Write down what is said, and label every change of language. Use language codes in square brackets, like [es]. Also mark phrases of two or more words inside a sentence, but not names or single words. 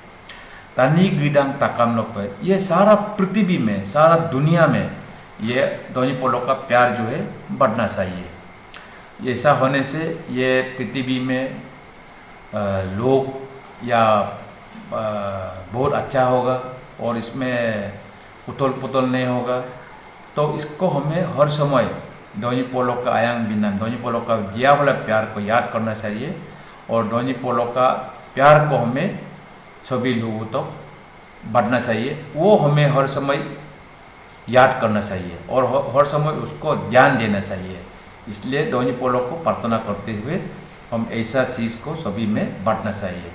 [adi] तानी गिदांग ताकम [hi] लोग पर ये सारा पृथ्वी में, सारा दुनिया में ये दोनी पोलो का प्यार जो है बढ़ना चाहिए। ऐसा होने से ये पृथ्वी में लोग या बहुत अच्छा होगा और इसमें उथल पुथल नहीं होगा। तो इसको हमें हर समय दोनी पोलो का [adi] आयांग बिनाम [hi] दोनी पोलो का दिया वाला प्यार को याद करना चाहिए और दोनी पोलो का प्यार को हमें सभी लोगों तक बढ़ना चाहिए। वो हमें हर समय याद करना चाहिए और हर समय उसको ध्यान देना चाहिए। इसलिए दोनी पोलो को प्रार्थना करते हुए हम ऐसा चीज़ को सभी में बांटना चाहिए।